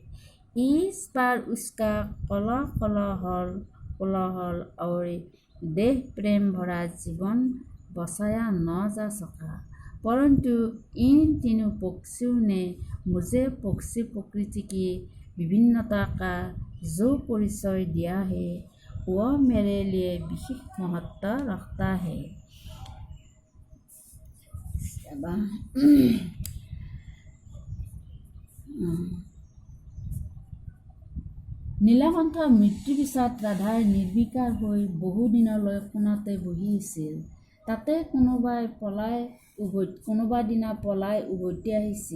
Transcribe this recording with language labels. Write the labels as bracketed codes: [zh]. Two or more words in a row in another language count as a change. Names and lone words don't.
[hi] इस बार उसका कोलाहल और देह प्रेम भरा जीवन बचाया न जा सका, परंतु इन तीनों पक्षियों ने मुझे पक्षी प्रकृति की विभिन्नता का जो परिचय दिया है वह मेरे लिए विशेष महत्व रखता है। [as] নীলকণ্ঠ মৃত্যুৰ পিছত ৰাধাই নিৰ্বিকাৰ হৈ বহুদিনলৈ কোণতে বহি আছিল। তাতে কোনোবা দিনা পলাই উভতি আহিছিল।